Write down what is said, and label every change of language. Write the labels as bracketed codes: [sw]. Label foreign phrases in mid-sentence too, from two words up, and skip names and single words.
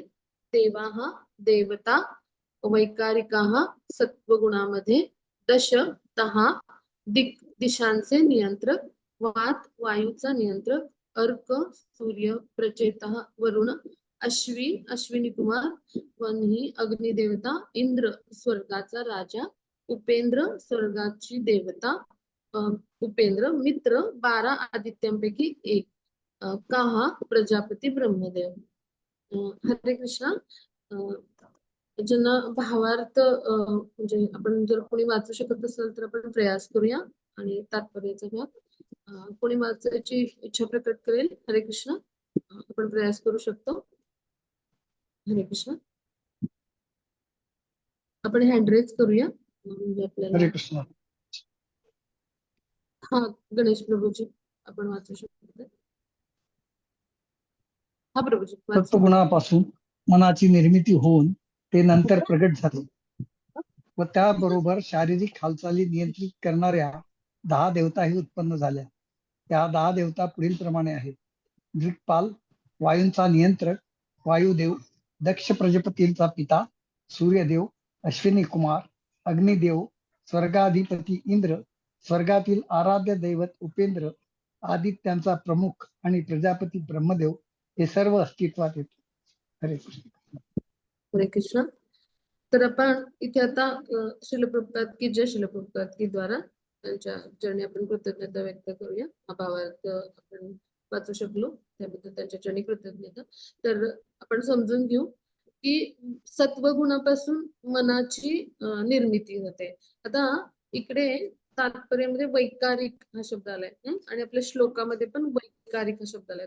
[mr] देवा देवता वैकारिका सत्वगुणामध्ये दश 10 दिशांचे नियंत्रक वात वायूचा नियंत्रक अर्क सूर्य प्रचेत वरुण अश्विनी कुमार वन्ही अग्निदेवता इंद्र स्वर्गाचा राजा उपेंद्र स्वर्गाची देवता उपेंद्र मित्र 12 आदित्यांपैकी एक काहा प्रजापती ब्रह्मदेव. हरे कृष्णा. अं, ज्यांना भावार्थ म्हणजे आपण जर कोणी वाचू शकत असेल तर आपण प्रयास करूया आणि तात्पर्याचा भाग कोणी वाचायची इच्छा प्रकट करेल. हरे कृष्ण. आपण प्रयास करू शकतो. हरे कृष्ण. आपण [en] hand raise [mr] करूया म्हणजे आपल्याला. हरे कृष्ण. हा गणेश प्रभूजी आपण वाचू शकतो. हा प्रभूजी वाचा. सत्वगुणापासून मनाची निर्मिती होऊन ते नंतर प्रगट झाले व त्याबरोबर शारीरिक हालचाली नियंत्रित करणाऱ्या 10 देवताही उत्पन्न झाल्या. त्या 10 देवता पुढील प्रमाणे आहेत. दिक्पाल, वायूंचा नियंत्रक वायुदेव, दक्ष प्रजापतींचा पिता सूर्यदेव, अश्विनी कुमार, अग्निदेव, स्वर्गाधिपती इंद्र, स्वर्गातील आराध्य दैवत उपेंद्र, आदित्यांचा प्रमुख आणि प्रजापती ब्रह्मदेव हे सर्व अस्तित्वात येते. हरे कृष्ण. हरे कृष्ण. तर आपण इथे आता श्रील प्रभुपाद की जय, श्रील प्रभुपाद की द्वारा त्यांच्या चरणी आपण कृतज्ञता व्यक्त करूया. हा भावार्थ आपण वाचू शकलो त्याबद्दल त्यांच्या चरणी कृतज्ञता. तर आपण समजून घेऊ की सत्वगुणापासून मनाची निर्मिती होते. आता इकडे तात्पर्यामध्ये वैकारिक हा शब्द आलाय आणि आपल्या श्लोकामध्ये पण वैकारिक हा शब्द आलाय.